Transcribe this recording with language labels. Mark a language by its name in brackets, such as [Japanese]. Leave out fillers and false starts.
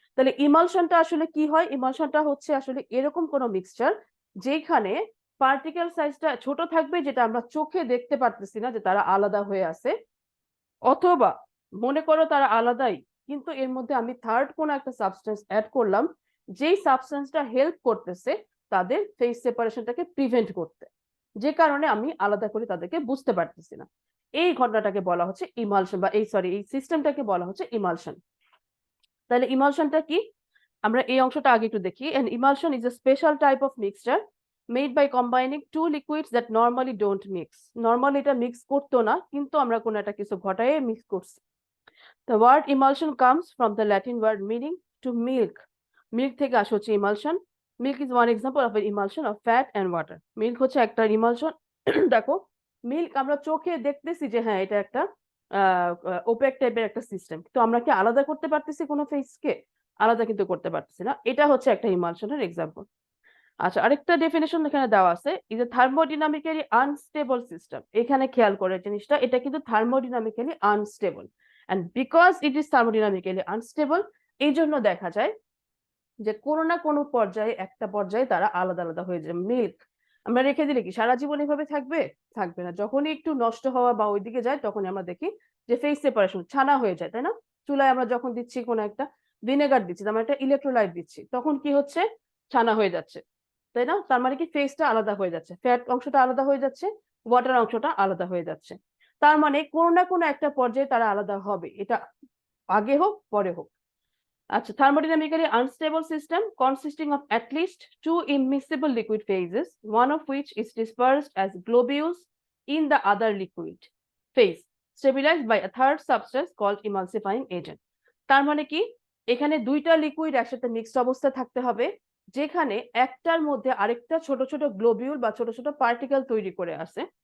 [Bangla] তাহলে ইমালশনটা আসলে কি হয়? ইমালশনটা হচ্ছে আসলে এরকম কোন মিক্সচার যেখানে পার্টিকেল সাইজটা ছোট থাকবে, যেটা আমরা চোখে দেখতে পারতেছি না যে তারা আলাদা হয়ে আছে, অথবা মনে করো তারা আলাদাই, কিন্তু এর মধ্যে আমি থার্ড কোন একটা সাবস্টেন্স অ্যাড করলাম, যেই সাবস্টেন্সটা হেল্প করতেছে তাদের ফেস সেপারেশনটাকে প্রিভেন্ট করতে, যে কারণে আমি আলাদা করে তাদেরকে বুঝতে পারতেছি না। এই ঘটনাটাকে বলা হচ্ছে ইমালশন, বা এই সিস্টেমটাকে বলা হচ্ছে ইমালশন। তাহলে ইমালশনটা কি, আমরা এই অংশটা আগে একটু দেখি। [English] An emulsion is a special type of mixture made by combining two liquids that normally don't mix. [Bangla] Normally এটা মিক্স করতো না, কিন্তু আমরা কোনো একটা কিছু ঘটায় মিক্স করছি। [English] The word emulsion comes from the Latin word meaning to milk. [Bangla] Milk থেকে আসে হচ্ছে emulsion. [English] Milk is one example of emulsion of fat and water. [Bangla] Milk হচ্ছে একটা ইমালশন। দেখো, মিল্ক আমরা চোখে দেখতেছি যে হ্যাঁ এটা একটা ওপেক টাইপের একটা সিস্টেম, তো আমরা কি আলাদা করতে পারতেছি কোনো ফেসকে? আলাদা কিন্তু করতে পারতেছি না। এটা হচ্ছে একটা ইমালশনের এক্সাম্পল। আচ্ছা, আরেকটা ডেফিনেশন এখানে দেওয়া আছে, [English] Is a thermodynamically unstable system. [Bangla] এখানে খেয়াল করে জিনিসটা, এটা কিন্তু থার্মোডিনামিক্যালি unstable, [English] and because it is thermodynamically unstable, [Bangla] এই জন্য দেখা যায় যে কোনো না কোনো পর্যায়ে, একটা পর্যায়ে তারা আলাদা আলাদা হয়ে যায়। মিল্ক আমরা রেখে দিলে কি সারা জীবন এভাবে থাকবে? থাকবে না। যখনই একটু নষ্ট হওয়া বা ওইদিকে যায়, তখনই আমরা দেখি যে ফেস সেপারেশন, ছানা হয়ে যায়, তাই না? চুলায় আমরা যখন দিচ্ছি কোনো একটা ভিনেগার দিচ্ছি, আমরা একটা ইলেকট্রোলাইট দিচ্ছি, তখন কি হচ্ছে? ছানা হয়ে যাচ্ছে, তাই না? তার মানে কি ফেসটা আলাদা হয়ে যাচ্ছে, ফ্যাট অংশটা আলাদা হয়ে যাচ্ছে, ওয়াটার অংশটা আলাদা হয়ে যাচ্ছে। তার মানে কোনো না কোনো একটা পর্যায়ে তারা আলাদা হবে, এটা আগে হোক পরে হোক। [English] আচ্ছা, thermodynamically unstable system consisting of at least two immiscible liquid phases, one of which is dispersed as globules in the other liquid phase, stabilized by a third substance called emulsifying agent. [Bangla] তার মানে কি, এখানে দুইটা liquid একসাথে mixed অবস্থায় থাকতে হবে, যেখানে একটার মধ্যে আরেকটা ছোট ছোট গ্লোবিউল বা ছোট ছোট পার্টিকেল তৈরি করে আছে।